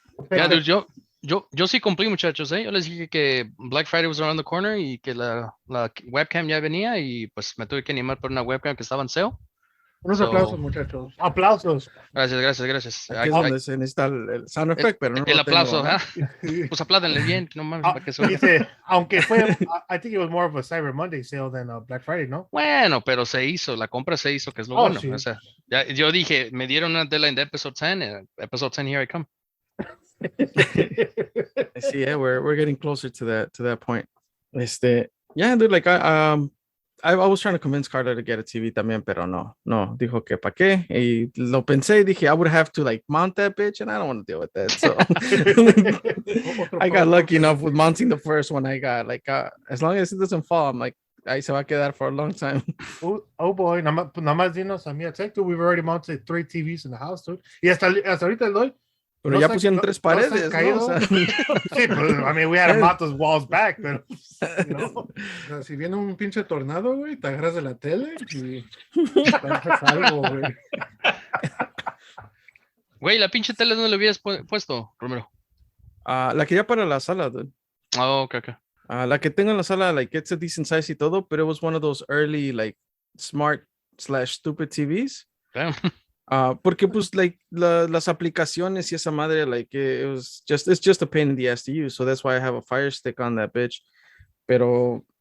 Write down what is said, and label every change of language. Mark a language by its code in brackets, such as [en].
[es] Ya, dude, yo sí cumplí, muchachos, ¿eh? Yo les dije que [en] Black Friday was around the corner [es] y que la webcam ya venía y pues me tuve que animar por una webcam que estaba en sale. Unos [en] So- [es] aplausos, muchachos. Aplausos. Gracias. Aquí es donde se necesita el sound effect, pero no El lo tengo, aplauso, ¿no? ¿ah? Pues apládenle bien, no mames, para que suene. Dice, aunque fue, [en] I think it was more of a Cyber Monday sale than a Black Friday, ¿no? [es] Bueno, pero se hizo, la compra se hizo, que es lo [en] Oh, [es] bueno. sí. O sea, ya, yo dije, me dieron una deadline de [en] episode 10, episode 10, here I come. Sí, we're getting closer to that point. Yeah, dude, like I was trying to convince Carla to get a TV [es] también, pero no, dijo que pa' qué, y lo pensé, dije, [en] I would have to like mount that bitch, and I don't want to deal with that, so I got lucky enough with mounting the first one I got, like, as long as it doesn't fall, I'm like, [es] ahí se va a quedar [en] for a long time. [es] Oh boy, nada más dinos a mí a Tech, dude. [en] We've already mounted 3 TVs in the house, dude. [es] Y hasta ahorita el doy. Pero ya pusieron 3 paredes, ¿no? O sea, Sí, pues, [en] I mean, we had to mount those walls back, pero, you know. [es] O sea, si viene un pinche tornado, güey, te agarras de la tele y haces algo, güey. Güey, la pinche tele no le hubieras puesto, Romero. la quería para la sala, dude. [en] Oh, okay. [es] La que tengo en la sala, [en] like, it's a decent size [es] y todo, [en] but it was one of those early, like, smart/stupid TVs. Damn. [es] Porque, pues, [en] like, [es] las aplicaciones y esa madre, [en] like, it's just a pain in the ass to use, so that's why I have a Fire Stick on that bitch. Pero,